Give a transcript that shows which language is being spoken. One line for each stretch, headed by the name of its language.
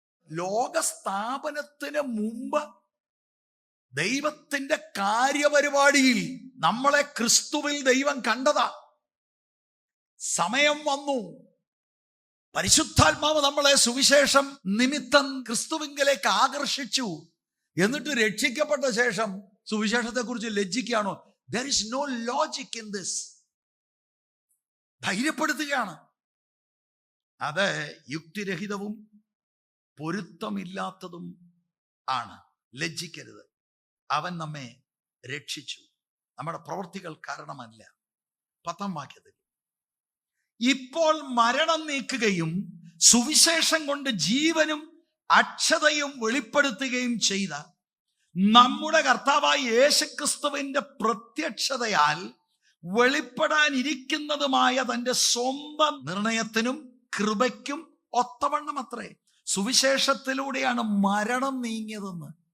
Malayalam: ലോക സ്ഥാപനത്തിന് മുമ്പ് ദൈവത്തിന്റെ കാര്യപരിപാടിയിൽ നമ്മളെ ക്രിസ്തുവിൽ ദൈവം കണ്ടതാ. സമയം വന്നു, പരിശുദ്ധാത്മാവ് നമ്മളെ സുവിശേഷം നിമിത്തം ക്രിസ്തുവിങ്കലേക്ക് ആകർഷിച്ചു. എന്നിട്ട് രക്ഷിക്കപ്പെട്ട ശേഷം സുവിശേഷത്തെക്കുറിച്ച് ലജ്ജിക്കുകയാണോ?
English: There is no logic in this.
Malayalam: ധൈര്യപ്പെടുത്തുകയാണ്. അത് യുക്തിരഹിതവും പൊരുത്തമില്ലാത്തതും ആണ്. ലജ്ജിക്കരുത്. അവൻ നമ്മെ രക്ഷിച്ചു, നമ്മുടെ പ്രവൃത്തികൾ കാരണമല്ല. 10-ാം വാക്യത്തിൽ, ഇപ്പോൾ മരണം നീക്കുകയും സുവിശേഷം കൊണ്ട് ജീവനും അക്ഷതയും വെളിപ്പെടുത്തുകയും ചെയ്ത നമ്മുടെ കർത്താവായ യേശുക്രിസ്തുവിന്റെ പ്രത്യക്ഷതയാൽ വെളിപ്പെടാനിരിക്കുന്നതുമായ തന്റെ സ്വന്തം നിർണയത്തിനും കൃപയ്ക്കും ഒത്തവണ്ണം അത്രേ സുവിശേഷത്തിലൂടെയാണ് മരണം നീങ്ങിയതെന്ന്.